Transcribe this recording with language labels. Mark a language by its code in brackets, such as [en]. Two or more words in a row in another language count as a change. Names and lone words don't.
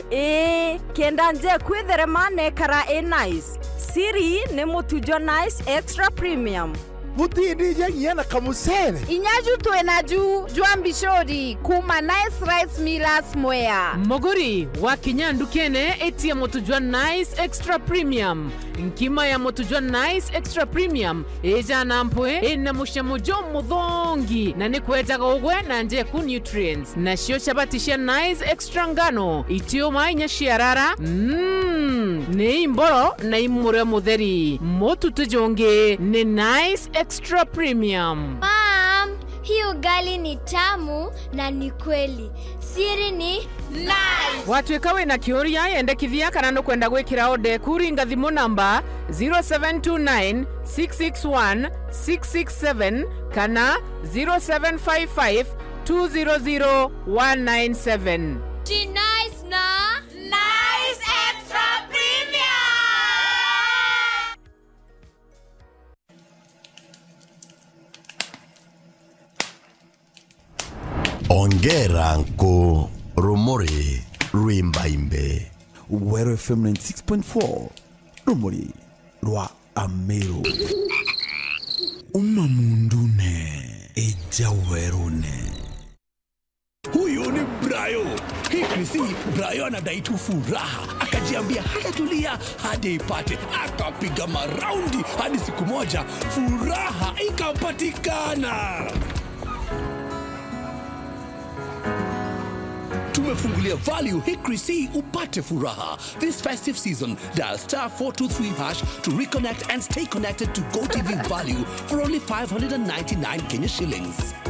[mer] kenda nje kwithere mane kara nice siri ne mutujo nice extra premium mutindi ngia na kamusere inyaju twena jua mbishori kuma nice rice millers mwea moguri wa kinyandu kene etia motujwa nice extra premium nkima ya motujwa nice extra premium eja nampwe ena mushamujo muthongi na ni kwetaga ugwe na nje ku nutrients na shio chabatisha nice extra ngano itio mainya shiarara ne imboro na imure mutheri motutujonge ne nice extra premium. [sw] Mom, hii ugali ni tamu na ni kweli. Siri ni nice. [mer] Watuika wina kiuria yendekithia kana no kwenda gwikira ode kuringa thimu namba 0729 661 667 kana 0755 200 197. Ji nice na nice extra premium. Ongera nko rumori rwimbaimbe Weru FM 96.4 rumori rwa Ameru umamundune eja werune. [sw] Huyu ni Brayo. Hii Brayo anadai tu furaha. Akajiambia hatatulia hadi ipate. Akapiga maraundi hadi siku moja furaha ikapatikana. Tumefungulia value Hickory C upate furaha. [en] This festive season, dial *423# to reconnect and stay connected to GoTV value for only 599 Kenya shillings.